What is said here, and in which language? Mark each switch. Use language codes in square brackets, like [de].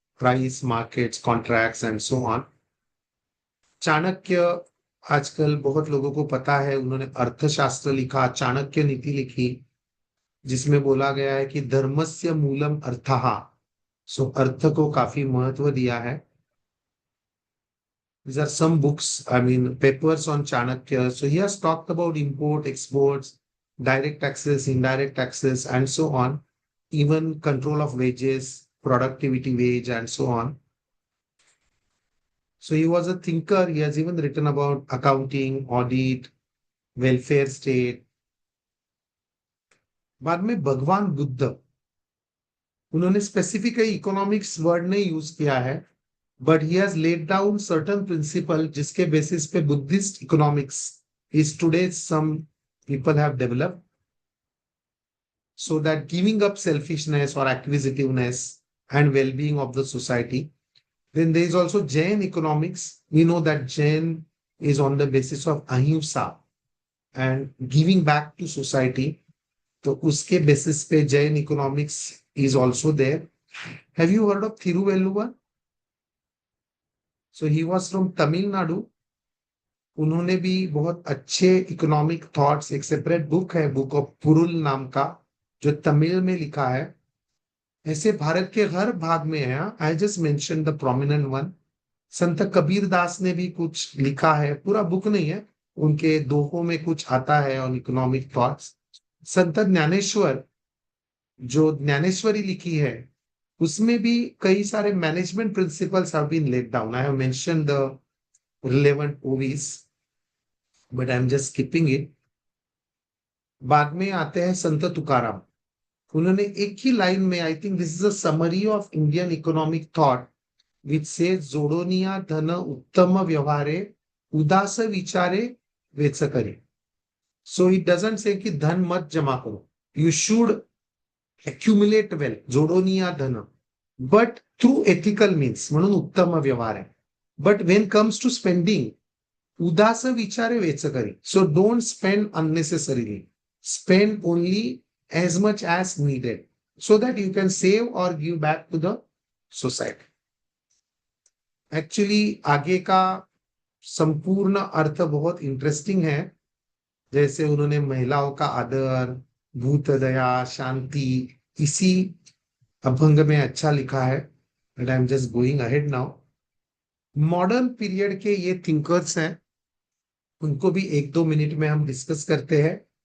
[en] Price, markets, contracts and so on. [hi] Chanakya आजकल बहुत लोगों को पता है, उन्होंने अर्थशास्त्र लिखा, चाणक्य नीति लिखी, जिसमें बोला गया है कि [sa] धर्मस्य मूलम अर्थः. [hi] सो अर्थ को काफी महत्व दिया है. [en] These are some books, I mean papers on Chanakya. So he has talked about import, exports, direct taxes, indirect taxes, and so on, even control of wages, productivity wage, and so on. So he was a thinker. He has even written about accounting, audit, welfare state. [hi] बाद में भगवान बुद्ध, उन्होंने specific economics word नहीं use किया है, [en] but he has laid down certain principle, [hi] जिसके basis पे [en] Buddhist economics is today some people have developed. so that giving up selfishness or acquisitiveness and well-being of the society. Then there is also Jain economics. We know that Jain is on the basis of ahimsa and giving back to society. [hi] तो उसके basis पे [en] Jain economics is also there. Have you heard of Thiruvalluvar? So he was from Tamil Nadu. [hi] उन्होंने भी बहुत अच्छे economic thoughts, एक separate book है, book of पुरुल नाम का, जो तमिल में लिखा है। ऐसे भारत के हर भाग में है। [en] I just mention the prominent one. [hi] संत कबीर दास ने भी कुछ लिखा है, पूरा बुक नहीं है, उनके दोहों में कुछ आता है [en] On economic thoughts. [hi] संत ज्ञानेश्वर जो ज्ञानेश्वरी लिखी है, उसमें भी कई सारे management principles [en] Have been laid down. I have mention the relevant ovis, but I am just skipping it. [hi] बाद में आते हैं संत तुकाराम। उन्होंने एक ही लाइन में, [en] I think this is a summary of Indian economic thought, which से [mr] जोडोनिया धन उत्तम व्यवहारे उदास विचारे वेच करे। [en] so it doesn't say [hi] कि धन मत जमा करो, [en] you should accumulate wealth, [mr] जोडोनिया धन, [en] but through ethical means, [mr] म्हणून उत्तम व्यवहार आहे. [en] But when comes to spending, [mr] उदास विचारे vetch curry. [en] So don't spend unnecessarily. Spend only as much as needed, so that you can save or give back to the society. [hi] Actually आगे का संपूर्ण अर्थ बहुत इंटरेस्टिंग है। जैसे उन्होंने महिलाओं का आदर, भूत दया, शांति, इसी अभंग में अच्छा लिखा है। [en] But I am just going ahead now. [hi] Modern period के ये थिंकर्स हैं, उनको भी 1-2 मिनट में हम डिस्कस करते हैं।